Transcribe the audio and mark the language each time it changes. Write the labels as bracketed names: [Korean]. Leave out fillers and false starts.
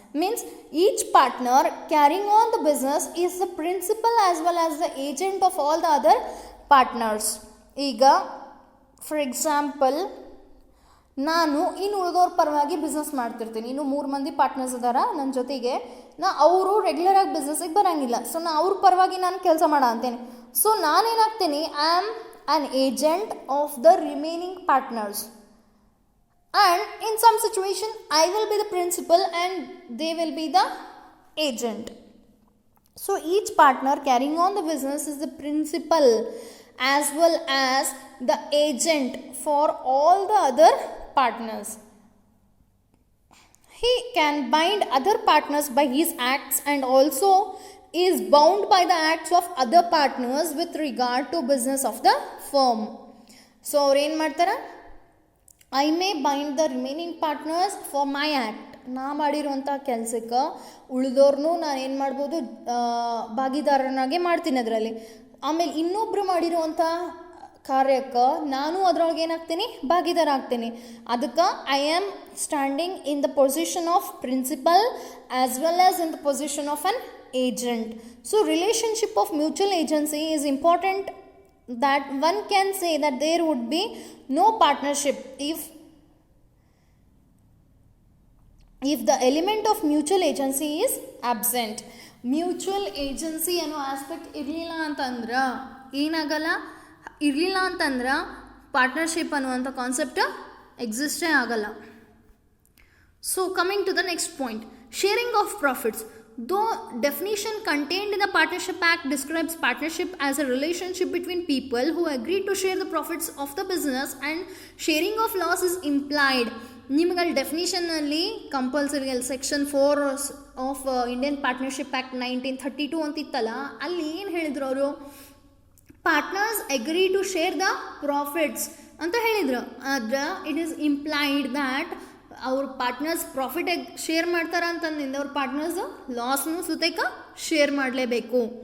[English] Means each partner carrying on the business is the principal as well as the agent of all the other partners. [Kannada] ಈಗ for example ನಾನು ಇನ್ನು ಉಳಿದವ್ರ ಪರವಾಗಿ business ಮಾಡ್ತಿರ್ತೀನಿ. ಇನ್ನು 3 ಮಂದಿ partners ಅದಾರ ನನ್ನ ಜೊತೆಗೆ. ಅವರು ರೆಗ್ಯುಲರಾಗಿ ಬಿಸ್ನೆಸ್ಸಿಗೆ ಬರೋಂಗಿಲ್ಲ. ಸೊ ಅವ್ರ ಪರವಾಗಿ ನಾನು ಕೆಲಸ ಮಾಡೋ ಅಂತೇನೆ. [English] so [Kannada] ನಾನೇನಾಗ್ತೀನಿ, [English] I am an agent of the remaining partners, and in some situation I will be the principal and they will be the agent. So each partner carrying on the business is the principal as well as the agent for all the other partners. He can bind other partners by his acts and also is bound by the acts of other partners with regard to business of the firm. So [Kannada] ಅವ್ರು ಏನು ಮಾಡ್ತಾರೆ, [English] I may bind the remaining partners for my act. [Kannada] ನಾ ಮಾಡಿರುವಂಥ ಕೆಲಸಕ್ಕೆ ಉಳಿದೋರ್ನು ನಾನು ಏನು ಮಾಡ್ಬೋದು, ಭಾಗಿದಾರನಾಗೆ ಮಾಡ್ತೀನಿ ಅದರಲ್ಲಿ. ಆಮೇಲೆ ಇನ್ನೊಬ್ಬರು ಮಾಡಿರುವಂಥ ಕಾರ್ಯಕ್ಕೆ ನಾನು ಅದರೊಳಗೆ ಏನಾಗ್ತೀನಿ, ಭಾಗಿದಾರ ಆಗ್ತೀನಿ. ಅದಕ್ಕೆ [English] I am standing in the position of principal as well as in the position of an agent. So relationship of mutual agency is important, that one can say that there would be no partnership if the element of mutual agency is absent. [Kannada] Mutual agency ಅನ್ನೋ aspect ಇರಲಿಲ್ಲ ಅಂತಂದ್ರೆ ಏನಾಗಲ್ಲ, ಇರಲಿಲ್ಲ ಅಂತಂದ್ರೆ partnership ಅನ್ನುವಂಥ concept ಎಕ್ಸಿಸ್ಟೇ ಆಗಲ್ಲ. [English] So coming to the next point, sharing of profits. Though definition contained in the Partnership Act describes partnership as a relationship between people who agree to share the profits of the business, and sharing of loss is implied. [Kannada] ನಿಮಗೆ ಡೆಫಿನಿಷನ್ನಲ್ಲಿ compulsory ಅಲ್ಲಿ section 4 of Indian partnership act 1932 ಅಂತಿತ್ತಲ್ಲ, ಅಲ್ಲಿ ಏನು ಹೇಳಿದ್ರು ಅವರು, [English] partners agree to share the profits [Kannada] ಅಂತ ಹೇಳಿದರು. ಆದ್ರೆ [English] it is implied that [Kannada] ಅವ್ರ ಪಾರ್ಟ್ನರ್ಸ್ ಪ್ರಾಫಿಟ್ ಶೇರ್ ಮಾಡ್ತಾರ ಅಂತಂದಿಂದ ಅವ್ರ ಪಾರ್ಟ್ನರ್ಸ್ ಲಾಸ್ನು ಸುತೇಕ ಶೇರ್ ಮಾಡಲೇಬೇಕು.